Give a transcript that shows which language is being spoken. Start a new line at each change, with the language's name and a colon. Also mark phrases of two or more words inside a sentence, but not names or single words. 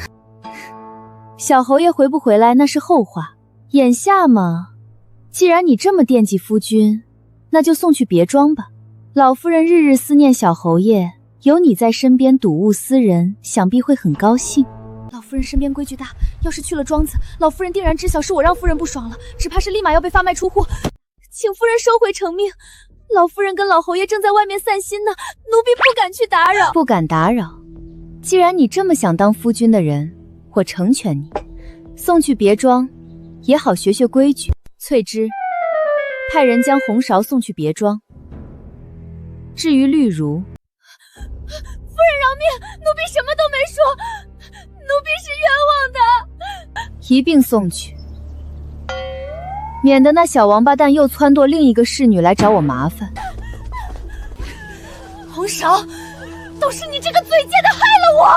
Chinese: 小侯爺回不回來那是後話，眼下嘛，既然你這麼惦記夫君，那就送去別莊吧。老夫人日日思念小侯爺，有你在身邊睹物思人，想必會很高興。老夫人身邊規矩大，要是去了莊子，老夫人定然知曉是我讓夫人不爽了，只怕是立馬要被發賣出戶。請夫人收回成命，老夫人跟老侯爺正在外面散心呢，奴婢不敢去打擾。不敢打擾，既然你這麼想當夫君的人，我成全你，送去別莊，也好學學規矩。翠芝，派人將紅芍送去別莊。至於綠如，夫人饒命，奴婢什麼都沒說，奴婢是冤枉的。一併送去，免得那小王八蛋又撺掇另一個侍女來找我麻煩。紅芍，都是你這個嘴賤的害了我！